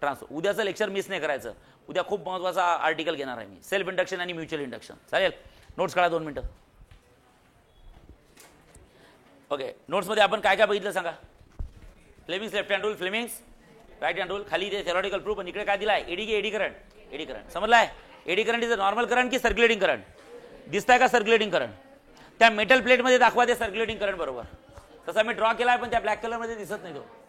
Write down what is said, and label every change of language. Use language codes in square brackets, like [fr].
[mr] उद्याचं lecture miss नाही करायचं. उद्या खूप महत्त्वाचा आर्टिकल घेणार आहे मी, सेल्फ इंडक्शन आणि म्युच्युअल इंडक्शन. चालेल? नोट्स काढा 2 मिनिटं. ओके, नोट्समध्ये आपण काय काय बघितलं सांगा? Fleming's left hand rule, Fleming's right hand rule. खाली ते थेरॉटिकल प्रूफ, आणि इकडे काय दिला आहे? Eddy current. Eddy current समजलाय? [en] Eddy current is a normal current की circulating current? [mr] दिसताय का [en] Circulating current? [mr] त्या मेटल प्लेटमध्ये दाखवा ते सर्क्युलेटिंग करंट बरोबर. तसा मी ड्रॉ केला आहे, पण त्या ब्लॅक कलरमध्ये दिसत नाही तो.